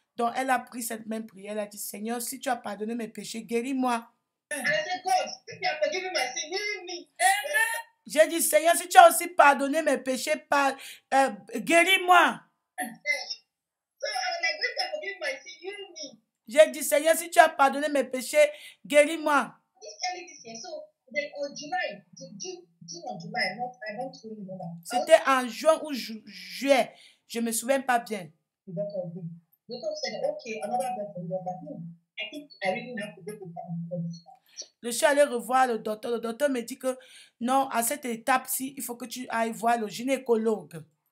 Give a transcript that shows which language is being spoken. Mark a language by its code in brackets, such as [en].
[fr] Donc, elle a pris cette même prière. Elle a dit, Seigneur, si tu as pardonné mes péchés, guéris-moi. [en] And I said, God, if you are forgiving my sin, heal me. [fr] J'ai dit, Seigneur, si tu as aussi pardonné mes péchés, guéris-moi. [en] So I was like, if you are forgiving my sin, heal me. [fr] J'ai dit, Seigneur, si tu as pardonné mes péchés, guéris-moi. [en] This year, so then on July, June or July, I don't really remember. [fr] C'était en juin ou juillet. Je ne me souviens pas bien. [en] The doctor said, okay, another doctor. He was like, I think I really have to go to the [fr] Je suis allée revoir le docteur. Le docteur me dit que non, à cette étape-ci, il faut que tu ailles voir le gynécologue.